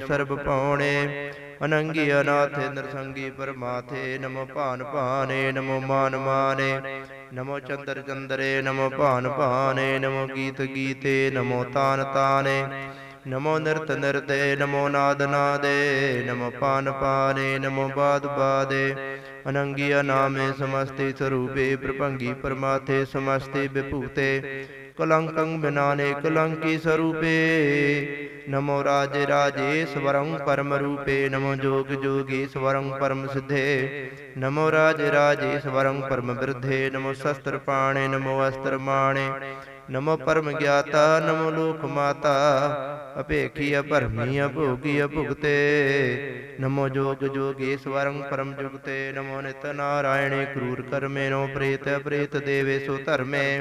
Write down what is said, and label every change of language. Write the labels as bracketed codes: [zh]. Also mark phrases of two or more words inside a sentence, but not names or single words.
[bra] ਸਰਬ ਪਾਉਣੇ ਅਨੰਗੀ ਅਨਾਥੇ ਨਰਸੰਗੀ ਪਰਮਾਥੇ ਨਮੋ ਭਾਨ ਭਾਨੇ ਨਮੋ ਮਾਨ ਮਾਨੇ ਨਮੋ ਚੰਦਰ ਚੰਦਰੇ ਨਮੋ ਭਾਨ ਭਾਨੇ ਨਮੋ ਗੀਤ ਗੀਤੇ ਨਮੋ ਤਾਨ ਤਾਨੇ ਨਮੋ ਨਿਰਤ ਨਿਰਤੇ ਨਮੋ ਨਾਦ ਨਾਦੇ ਨਮੋ ਪਾਨ ਪਾਨੇ ਨਮੋ ਬਾਦ ਬਾਦੇ ਅਨੰਗੀ ਅਨਾਮੇ ਸਮਸਤੇ ਸਰੂਪੇ ਪ੍ਰਭੰਗੀ ਪਰਮਾਥੇ ਸਮਸਤੇ ਵਿਭੂਤੇ कलंकं बिनाने कलंकी स्वरूपे नमो राजे राजेश्वरं परम रूपे नमो जोग जोगेश्वरं परम सिद्धे नमो राजे राजेश्वरं परम वृद्धे नमो शस्त्र पाणे नमो अस्त्र माणे नमो परम ज्ञाता नमो लोक माता अपेखी अपरमी अभोगी अभुगते नमो जोग जोगेश्वरं परम जुगते नमो नित नारायणे क्रूर कर्मे नमो प्रेत प्रेत देवेशु धर्मे